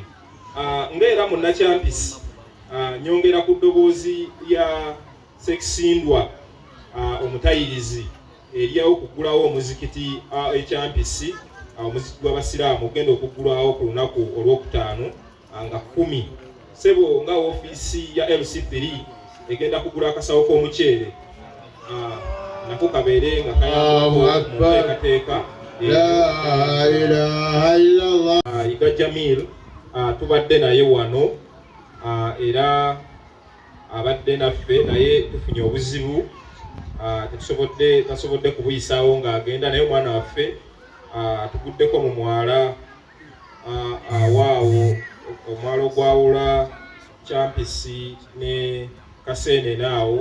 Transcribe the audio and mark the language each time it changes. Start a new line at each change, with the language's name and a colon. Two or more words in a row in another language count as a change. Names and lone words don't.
Ganda: Ng'era munnakyampisi nyongera ku ddoboozi ya Ssekisindwa omutayirizi eryawo okugulawo omuzikiti ekyampisi omuzikiti gw'abasiraamu ogenda okuggulawo ku lunaku olwokutaano nga 10. Sebo nga ofiisi ya LC3 egenda kugula akasawo k'omuceere nako kabeere nga kayakateeka
Arabic: لا إله إلا الله.
Ganda: Iga Jamil tubadde naye wano era abadde naffe naye tufunye obuzibu tasobodde kubuyisaawo ng'agenda naye omwana waffe tuguddeko mu mwala awaawo omwala ogwawula Kyampisi ne Kaseenene awo.